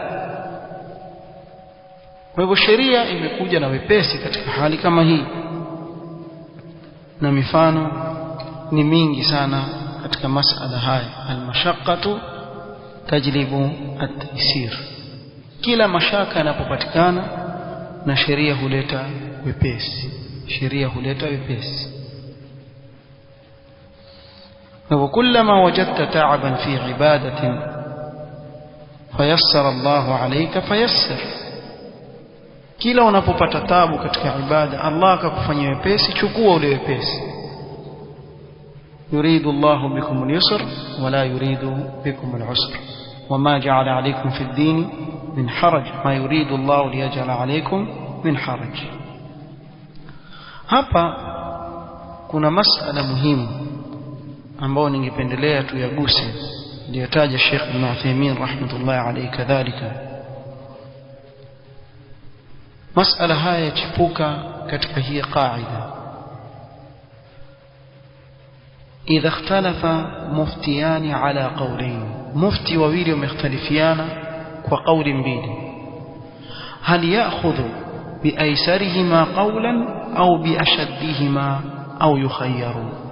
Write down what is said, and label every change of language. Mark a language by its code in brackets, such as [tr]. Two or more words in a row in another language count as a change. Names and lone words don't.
[sw] kwa hivyo sheria imekuja na wepesi katika hali kama hii, na mifano ni mingi sana katika masala haya. [ar] المشقة تجلب التيسير. [sw] kila mashaka yanapopatikana na sheria huleta wepesi, sheria huleta wepesi. [ar] وكلما وجدت تعبا في عبادة فيسر الله عليك فيسر. [sw] kila unapopata taabu katika ibada Allah akakufanyia wepesi, chukua ule wepesi. [ar] يريد الله بكم اليسر ولا يريد بكم العسر وما جعل عليكم في الدين من حرج ما يريد الله ليجعل عليكم من حرج ma yuridu Allahu liyaj'ala alaykum min haraj. [sw] hapa kuna masala muhimu ambao ningependelea tuyaguse, aliyotaja Sheikh Ibn Uthaymeen [ar] رحمة الله عليه [sw] kadhalika. masala haya yachipuka katika hii qaida: [ar] إذا اختلف مفتيان على قولين, [sw] mufti wawili wamekhtalifiana kwa kauli mbili, [ar] هل يأخذ بأيسرهما قولا أو بأشدهما أو يخير.